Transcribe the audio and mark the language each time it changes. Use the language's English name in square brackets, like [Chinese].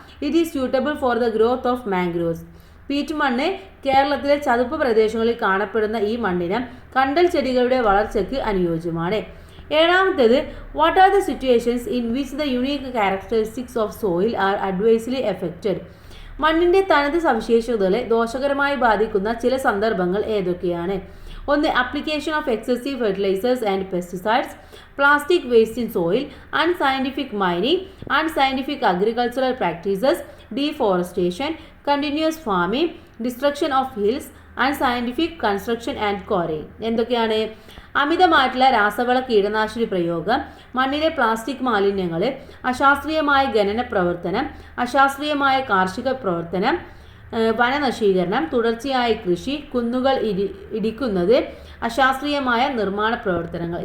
[English] It is suitable for the growth of mangroves. [Malayalam] Pete മണ്ണ് കേരളത്തിലെ ചതുപ്പ് പ്രദേശങ്ങളിൽ കാണപ്പെടുന്ന ഈ മണ്ണിനം കണ്ടൽ ചെടികളുടെ വളർച്ചയ്ക്ക് അനുയോജ്യമാണ്. ഏഴാമത്തേത് [English] What are the situations in which the unique characteristics of soil are adversely affected. [Malayalam] മണ്ണിൻ്റെ തനത് സവിശേഷതകളെ ദോഷകരമായി ബാധിക്കുന്ന ചില സന്ദർഭങ്ങൾ ഏതൊക്കെയാണ്? ഒന്ന് [English] application of excessive fertilizers and pesticides, plastic waste in soil, unscientific mining, unscientific agricultural practices, deforestation, continuous farming, destruction of hills, unscientific construction and quarrying. [Malayalam] എന്തൊക്കെയാണ്? അമിതമായിട്ടുള്ള രാസവള കീടനാശിനി പ്രയോഗം, മണ്ണിലെ പ്ലാസ്റ്റിക് മാലിന്യങ്ങൾ, അശാസ്ത്രീയമായ ഖനന പ്രവർത്തനം, അശാസ്ത്രീയമായ കാർഷിക പ്രവർത്തനം, വനനശീകരണം, തുടർച്ചയായ കൃഷി, കുന്നുകൾ ഇടിക്കുന്നത്, അശാസ്ത്രീയമായ നിർമ്മാണ പ്രവർത്തനങ്ങൾ.